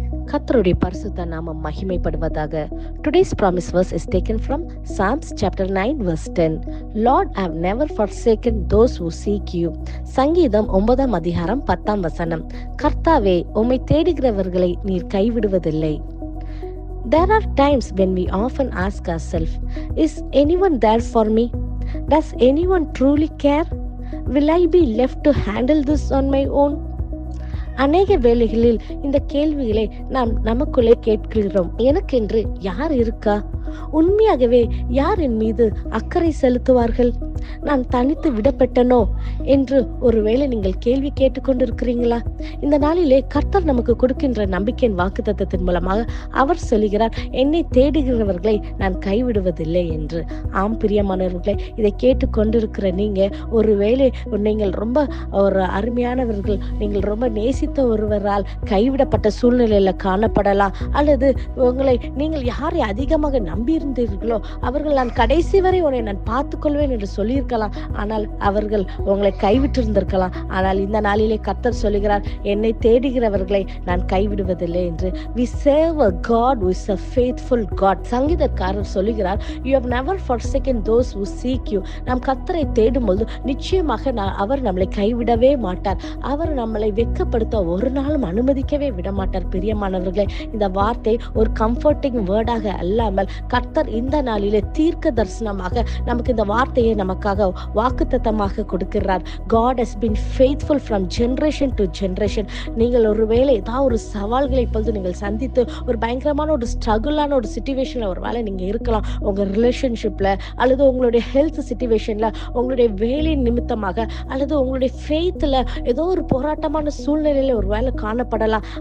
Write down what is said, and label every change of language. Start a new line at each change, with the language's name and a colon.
Tamil: கர்த்தருடைய பரிசுத்த நாமம் மகிமைப்படுவதாக.
English: Today's promise verse is taken from Psalms chapter 9 verse 10. Lord, I have never forsaken those who seek you.
Tamil: சங்கீதம் 9ஆம் அதிகாரம் 10ஆம் வசனம். கர்த்தாவே, உம்மை தேடுகிறவர்களை நீர் கைவிடுவதில்லை.
English: There are times when we often ask ourselves, is anyone there for me? Does anyone truly care? Will I be left to handle this on my own?
Tamil: அநேக வேளைகளில் இந்த கேள்விகளை நாம் நமக்குள்ளே கேட்கிறோம். எனக்கென்று யார் இருக்கா? உண்மையாகவே யார் என் மீது அக்கறை செலுத்துவார்கள்? நான் தனித்து விடப்பட்டனோ என்று ஒருவேளை நீங்கள் கேள்வி கேட்டுக்கொண்டிருக்கிறீங்களா? இந்த நாளிலே கர்த்தர் நமக்கு கொடுக்கின்ற நம்பிக்கையின் வாக்குத்தத்தத்தின் மூலமாக அவர் சொல்லுகிறார், என்னை தேடுகிறவர்களை நான் கைவிடுவதில்லை என்று. ஆம் பிரியமானவர்களே, இதை கேட்டுக்கொண்டிருக்கிற நீங்க ஒருவேளை நீங்கள் ரொம்ப ஒரு அருமையானவர்கள், நீங்கள் ரொம்ப நேசித்த ஒருவரால் கைவிடப்பட்ட சூழ்நிலையில காணப்படலாம். அல்லது உங்களை நீங்கள் யாரை அதிகமாக நம்பியிருந்தீர்களோ அவர்கள் நான் கடைசி வரை உன்னை நான் பார்த்துக்கொள்வேன் என்று சொல்லியிருக்கலாம். ஆனால் அவர்கள் உங்களை கைவிட்டு இருந்திருக்கலாம். ஆனால் இந்த நாளிலே கர்த்தர் சொல்லுகிறார், என்னை தேடுகிறவர்களை நான் கைவிடுவதில்லை என்று.
English: We serve a God who is a faithful God.
Tamil: சங்கீதக்காரர் சொல்லுகிறார்,
English: you have never forsaken those who seek you.
Tamil: நாம் கர்த்தரை தேடும்போது நிச்சயமாக அவர் நம்மளை கைவிடவே மாட்டார். அவர் நம்மளை வெட்கப்படுத்த ஒரு நாளும் அனுமதிக்கவே விட மாட்டார். பிரியமானவர்களே, இந்த வார்த்தை ஒரு கம்ஃபர்டிங் வேர்டாக அல்லாமல் கர்த்தர் இந்த நாளிலே தீர்க்க தரிசனமாக நமக்கு இந்த வார்த்தையை நமக்காக வாக்குத்தத்தமாக கொடுக்கிறார்.
English: God has been faithful from generation to generation.
Tamil: நீங்கள் ஒருவேளை ஏதாவது ஒரு சவால்களை இப்பொழுது நீங்கள் சந்தித்து ஒரு பயங்கரமான ஒரு ஸ்ட்ரகிளான ஒரு சிச்சுவேஷன்ல ஒரு வேளை நீங்க இருக்கலாம். உங்க ரிலேஷன்ஷிப்ல அல்லது உங்களுடைய ஹெல்த் சிச்சுவேஷன்ல, உங்களுடைய வேலை நிமித்தமாக அல்லது உங்களுடைய ஃபெய்த்ல ஏதோ ஒரு போராட்டமான சூழ்நிலையில ஒரு வேளை காணப்படலாம்.